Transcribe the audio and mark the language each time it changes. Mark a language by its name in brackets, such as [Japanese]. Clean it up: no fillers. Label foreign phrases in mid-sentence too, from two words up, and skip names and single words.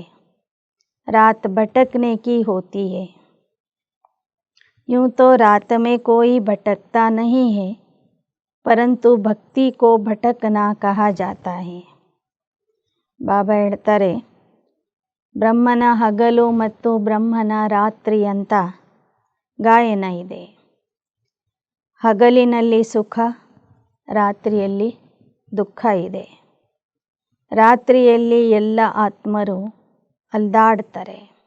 [Hindi] रात भटकने की होती है. यूँ तो रात में कोई भटकता नहीं है, परंतु भक्ति को भटकना कहा जाता है. [Kannada] बाबा ಹೇಳ್ತಾರೆ, ಬ್ರಹ್ಮನ ಹಗಲು ಮತ್ತು ಬ್ರಹ್ಮನ ರಾತ್ರಿ ಅಂತ ಗಾಯನ ಇದೆ. ಹಗಲಿನಲ್ಲಿ ಸುಖ, ರಾತ್ರಿಯಲ್ಲಿ ದುಃಖ ಇದೆ. ರಾತ್ರಿಯಲ್ಲಿ ಎಲ್ಲ ಆತ್ಮರು ಅಲ್ದಾಡ್ತಾರೆ.